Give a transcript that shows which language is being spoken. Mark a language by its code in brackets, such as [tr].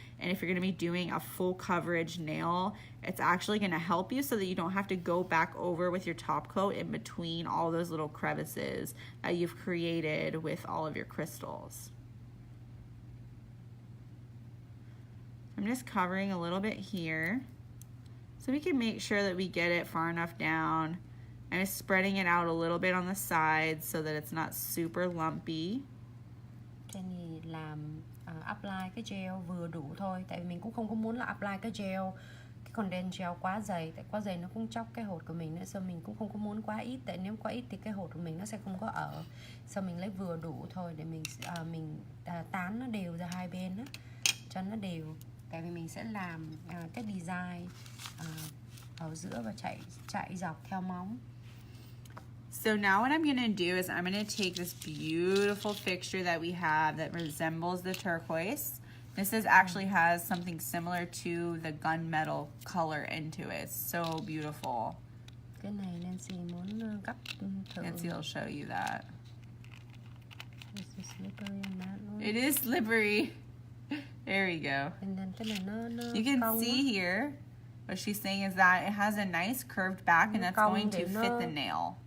[en] And if you're gonna be doing a full coverage nail, it's actually gonna help you so that you don't have to go back over with your top coat in between all those little crevices that you've created with all of your crystals. I'm just covering a little bit here so we can make sure that we get it far enough down. I'm just spreading it out a little bit on the sides so that it's not super lumpy. [vi] Jenny làm apply cái gel vừa đủ thôi, tại vì mình cũng không có muốn là apply cái gel, cái condensed gel quá dày, tại quá dày nó cũng chóc cái hột của mình nữa, so mình cũng không có muốn quá ít, tại nếu quá ít thì cái hột của mình nó sẽ không có ở, so mình lấy vừa đủ thôi để mình tán nó đều ra hai bên á, cho nó đều, tại vì mình sẽ làm cái design ở giữa và chạy dọc theo móng. [en] So now what I'm going to do is I'm going to take this beautiful fixture that we have that resembles the turquoise. This actually has something similar to the gunmetal color into it. It's so beautiful. [vi] Cái này Nancy muốn gấp thử. [en] Nancy will show you that. Is it slippery on that one? It is slippery. There we go. And then [vi] cái này nó [en] You can see here what she's saying is that it has a nice curved back and that's going to fit the nail.